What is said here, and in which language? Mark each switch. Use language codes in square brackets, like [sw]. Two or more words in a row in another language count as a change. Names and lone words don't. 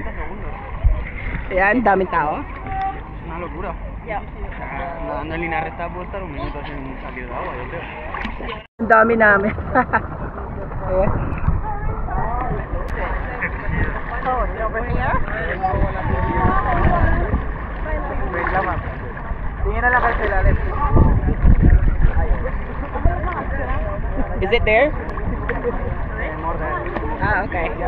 [tl] Ayan, daming tao. [es] Una locura. Anda en línea recta puedo estar un minuto sin salir de agua, yo creo. [tl] Ang dami namin. Ayan. Tingin na lang kayo sa ilalim. [en] Is it there? Ah, okay.